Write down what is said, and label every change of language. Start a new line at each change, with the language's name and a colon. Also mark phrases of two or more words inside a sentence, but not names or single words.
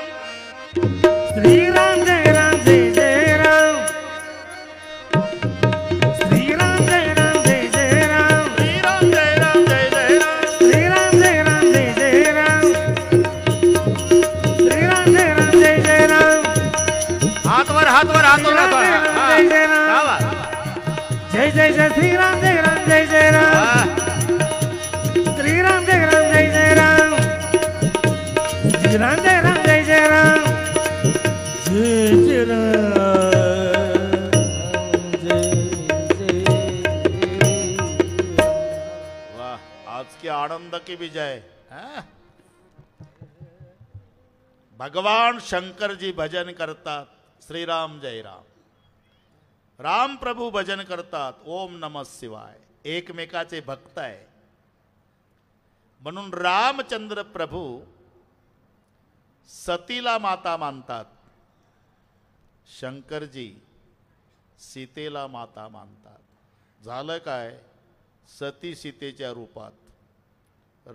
Marathi: श्रीराम जय राम जय जय राम. श्रीराम जय राम जय जय राम. श्रीराम जय राम जय जय राम. श्रीराम जय राम जय जय राम. श्रीराम जय राम जय जय राम. हात वर हात वर हात वर. जय जय राम. जय जय जय श्रीराम जय राम जय जय राम. श्रीराम जय राम जय जय राम. श्रीराम जय राम जय जय राम. जय जय राम जय जय.
Hindi: वाह, आज की आनंद की विजय. हाँ?
Marathi: भगवान शंकर जी भजन करतात. श्रीराम जय राम. राम प्रभू भजन करतात.
Sanskrit: ओम नमः शिवाय.
Marathi: एकमेकाचे भक्त आहे. म्हणून रामचंद्र प्रभू सतीला माता मानतात. शंकरजी सीतेला माता मानतात. झालं काय? सती सीतेच्या रूपात.